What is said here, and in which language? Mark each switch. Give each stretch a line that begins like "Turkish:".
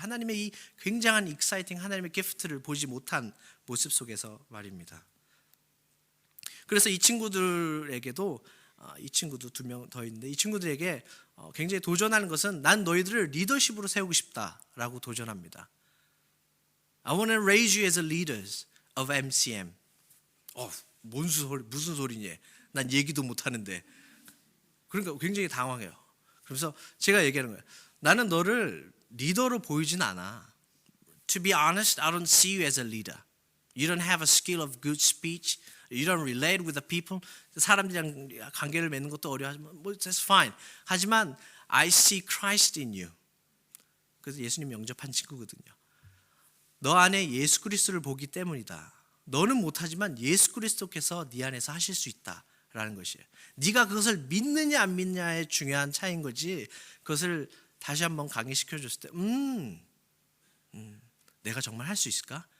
Korean: 하나님의 이 굉장한 익사이팅, 하나님의 기프트를 보지 못한 모습 속에서 말입니다. 그래서 이 친구들에게도, 이 친구도 2명 더 있는데, 이 친구들에게 굉장히 도전하는 것은 난 너희들을 리더십으로 세우고 싶다라고 도전합니다.
English: I want to raise you as leaders of MCM.
Korean: 무슨 소리니? 난 얘기도 못하는데. 그러니까 굉장히 당황해요. 그래서 제가 얘기하는 거예요. 나는 너를 리더로 보이진 않아.
English: To be honest, I don't see you as a leader. You don't have a skill of good speech. You don't relate with the people.
Korean: 사람들이랑 관계를 맺는 것도 어려워하지만
English: that's fine.
Korean: 하지만
English: I see Christ in you.
Korean: 그래서 예수님 영접한 친구거든요. 너 안에 예수 그리스도를 보기 때문이다. 너는 못하지만 예수 그리스도께서 네 안에서 하실 수 있다라는 것이에요. 네가 그것을 믿느냐 안 믿느냐의 중요한 차이인 거지, 그것을 다시 한번 강의시켜줬을 때 내가 정말 할 수 있을까?